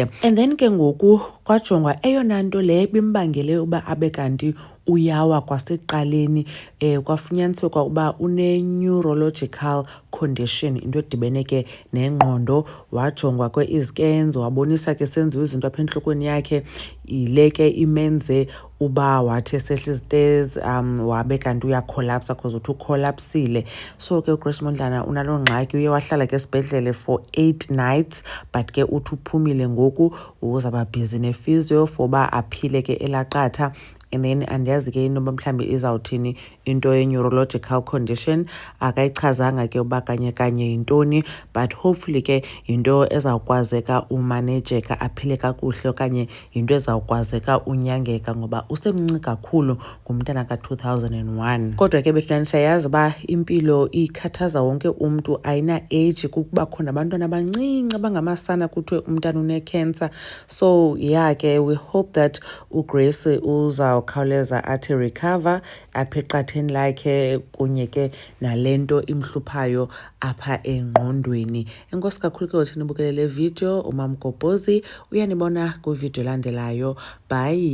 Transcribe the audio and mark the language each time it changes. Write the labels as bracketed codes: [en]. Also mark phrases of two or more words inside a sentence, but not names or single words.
[en] And then [xh] ke ngoku kwajongwa eyona nto le bimbangele uba abe kanti uyawa kwasekuqaleni, kwafunyaniseka uba une- [en] neurological condition, [xh] into edibene ke nengqondo. Wajongwa izicans, wabonisa ke senziwe izinto apha entlokweni yakhe, yile ke imenze uba wathi esehla izitezi wabe kanti uyakholapsa because uthi ukholapsile. So ke uGrace Mondlana unaloo ngxaki, uye wahlala ke esibhedlele [en] for 8 nights, [xh] but ke uthi uphumile ngoku uzawuba bhizi ne-physio for uba aphile ke elaqatha. [en] And then [xh] andiyazi ke into mhlawumbi izawuthini into ye- [en] neurological condition, [xh] akayichazanga ke uba kanye yintoni, [en] but hopefully [xh] ke yinto ezawukwazeka umanejeka aphile kakuhle, okanye yinto ezawukwazeka unyangeka ngoba usemncinci kakhulu, ngumntana ka-2001. Kodwa ke bethunani siyayazi uba impilo ikhathaza wonke umntu, ayina-age. Kukuba nabantwana abancinci abangamasana kuthiwe umntana une-cancer. [en] So yeah [xh] ke [en] we hope that [xh] uGrace uzawukhawuleza athi recover apha eqatheni lakhe kunye ke nale nto imhluphayo apha engqondweni. Enkosi kakhulu ke uthi nibukele le video. uMamgobhozi uyanibona kwivideo elandelayo.